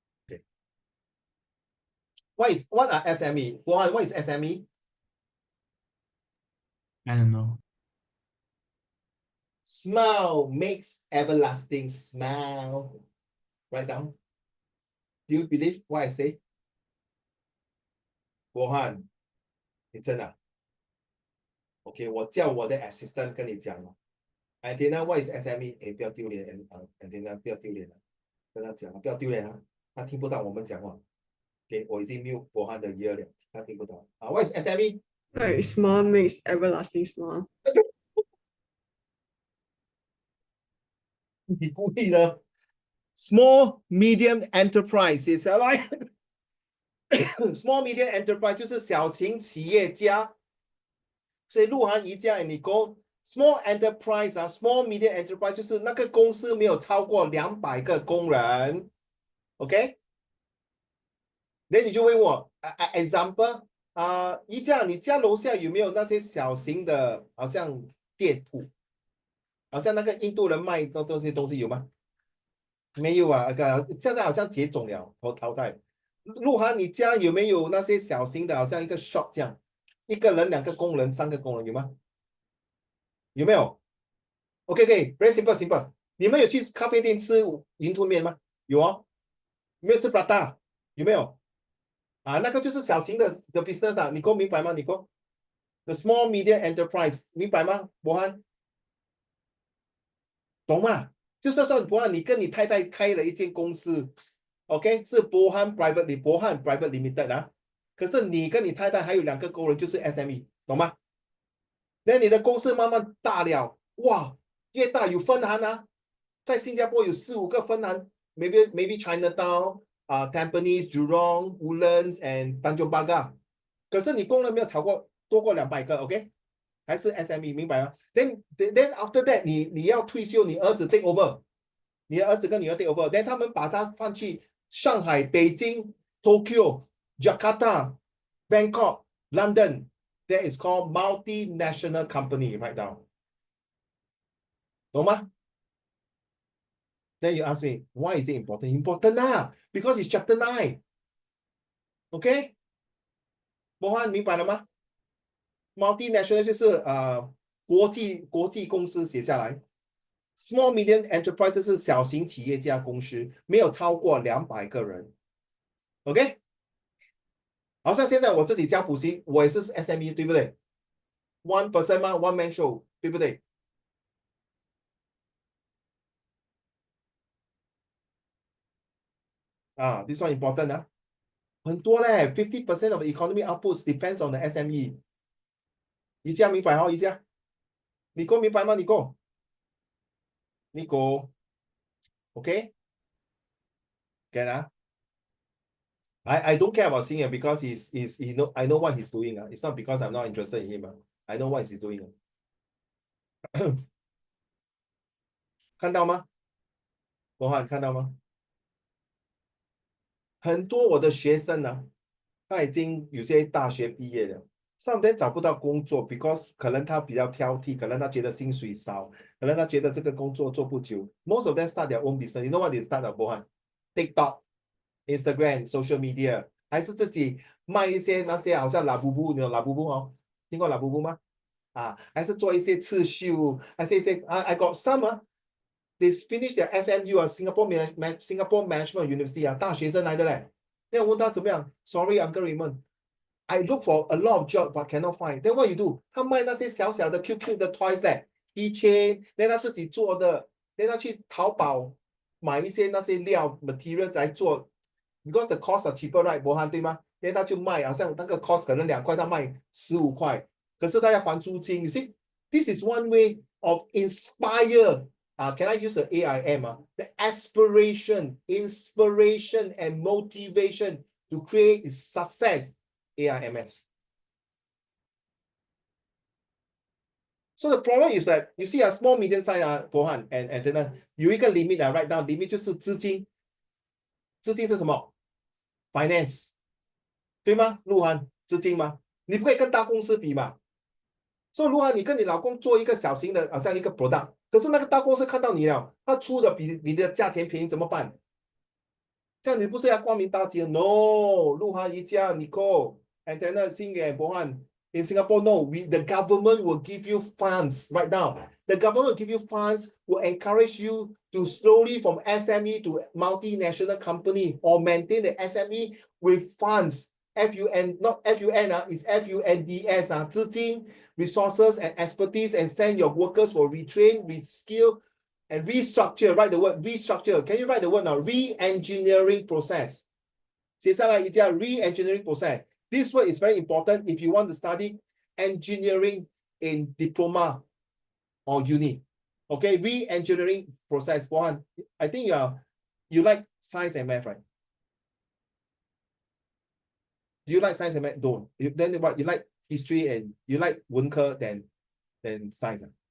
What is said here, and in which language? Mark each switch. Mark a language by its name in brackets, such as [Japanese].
[English] Okay. What are SME? What is SME? I don't know. Smile makes everlasting smile. Write down. Do you believe what I say? [Chinese] 博翰，你真的？OK， 我叫我的 assistant 跟你讲了。 [English] Antenna, what is SME？ [Chinese] 哎，不要丢脸，Antenna 不要丢脸了，跟他讲了，不要丢脸啊，他听不到我们讲话。 OK， 我已经 mute 博翰的ear了，他听不到。 [English] 啊 ，what is SME？ Like smile makes everlasting smile. [Chinese] 你故意的。 [English] Small medium enterprise [Chinese] 写下来。 [English] Small medium enterprise [Chinese] 就是小型企业家。所以陆涵一家你讲 [English] small enterprise [Chinese] 啊 ， [English] small medium enterprise [Chinese] 就是那个公司没有超过200个工人。 [English] OK？ [Chinese] 那你就问我example 一家你家楼下有没有那些小型的，好像店铺，好像那个印度人卖的这些东西有吗？没有啊，现在好像绝种了，淘汰。鹿晗，你家有没有那些小型的，好像一个 shop 这样，一个人、2个工人、3个工人有吗？有没有 [English] ？OK，very simple。 [Chinese] 你们有去咖啡店吃云吞面吗？有哦。有没有吃 prata？ 有没有？那个就是小型的 business 啊，你够明白吗？你够 [English] the small medium enterprise [Chinese] 明白吗？博翰，懂吗？就是说博翰，你跟你太太开了一间公司 ，OK， 是博翰 private limited 啊。可是你跟你太太还有2个工人，就是 SME， 懂吗？那你的公司慢慢大了，哇，越大有分行啊，在新加坡有4、5个分行 ，maybe Chinatown。 [English] Tampines, Jurong, Woodlands and Tanjong Pagar， [Chinese] 可是你工人没有多过200个 [English] ，OK？ [Chinese] 还是 [English] SME， [Chinese] 明白吗 [English] ？Then after that， [Chinese] 你要退休，你儿子 [English] take over， [Chinese] 你的儿子跟女儿 [English] take over，then [Chinese] 他们把它放去上海、北京、 [English] Tokyo、Jakarta、Bangkok、London， that is called multinational company right now， [Chinese] 懂吗？ [English] Then you ask me, why is it important? Important because it's chapter 9. OK? [Chinese] 博翰明白了吗 ？Multinational 就是国际公司写下来 ， [English] Small medium enterprise [Chinese] 是小型企业家公司，没有超过200个人。OK？好像现在我自己教补习，我也是 SME， 对不对 ？ [English] One person [Chinese] 吗 ？ [English] One man show， [Chinese] 对不对？ [English] this one important 啊， [Chinese] 很多嘞 [English] ，50% of economy outputs depends on the SME。 [Chinese] 一家明白哦，一家，你够明白吗？你够，OK？ [English] Get 啊？I don't care about Singer because I know what he's doing. It's not because I'm not interested in him. I know what he's doing. [Chinese] 看到吗？博翰看到吗？很多我的学生呢，他已经有些大学毕业了，上边找不到工作 ，because 可能他比较挑剔，可能他觉得薪水少，可能他觉得这个工作做不久。 [English] Most of them start their own business. You know what they start 啊，博翰 ？TikTok、Instagram、social media， [Chinese] 还是自己卖一些那些好像拉布布，你有拉布布哦？听过拉布布吗？还是做一些刺绣，还是一些 [English] I got some they finished their SMU Singapore Management University [Chinese] 大学生来的嘞。那我问他怎么样 [English] ？Sorry, Uncle Raymond, I look for a lot of job but cannot find. Then what you do？ [Chinese] 他卖那些小小的 QQ 的 toys 嘞 ，keychain， then 他自己做的， then 他去淘宝买一些那些料 material 来做 ， [English] because the cost are cheaper, right？ [Chinese] 博翰对吗 ？then 他就卖，好像那个 cost 可能2块，他卖15块，可是他要还租金。 [English] You see, this is one way of inspire. Can I use the AIM? The aspiration, inspiration, and motivation to create success. AIMS. So the problem is that you see a small medium size Bohan and then 有一个 limit write down limit [Chinese] 就是资金是什么 [English] ？finance 对吗？ [Chinese] 鹿晗资金吗？你不可以跟大公司比嘛。所以鹿晗你跟你老公做一个小型的好像一个 product， 可是那个大公司看到你了，他出的比你的价钱便宜怎么办？这样你不是要光明大吉 [English] ？No， 鹿晗一家 Nicole and then 星远博翰 in Singapore no the government will give you funds right now. The government will give you funds, will encourage you to slowly from SME to multinational company or maintain the SME with funds. FUN, not FUN, it's FUNDS, 资金 resources and expertise and send your workers for retrain, reskill, and restructure. Write the word restructure. Can you write the word now? Re-engineering process. [Chinese] 写下来一下 [English] re-engineering process. This word is very important if you want to study engineering in diploma or uni. Okay, re-engineering process. One, I think you like science and math, right? Do you like science and math? Don't. Then what? You like history and you like 文科 than science.